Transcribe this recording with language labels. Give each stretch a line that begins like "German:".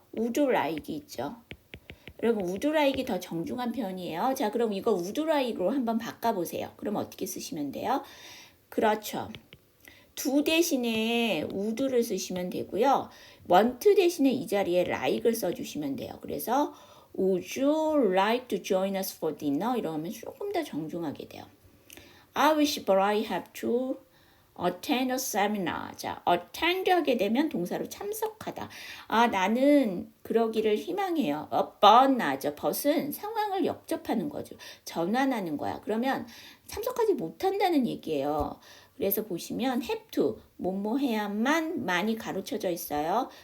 Korean: would like이 있죠. 여러분 would like이 더 정중한 표현이에요. 자, 그럼 이거 would like로 한번 바꿔보세요. 그럼 어떻게 쓰시면 돼요? 그렇죠. do 대신에 would를 쓰시면 되고요. want 대신에 이 자리에 like을 써주시면 돼요.
English: 그래서 Would you like to join us for dinner?
Korean: 이러면 조금 더 정중하게 돼요.
English: I wish but I have to attend a seminar.
Korean: 자, attend 하게 되면 동사로 참석하다. 아, 나는 그러기를 희망해요. but 나죠. but은 상황을 역접하는 거죠. 전환하는 거야. 그러면 참석하지 못한다는 얘기예요. 그래서 보시면 have to, 뭐뭐 해야만 많이 가로쳐져 있어요.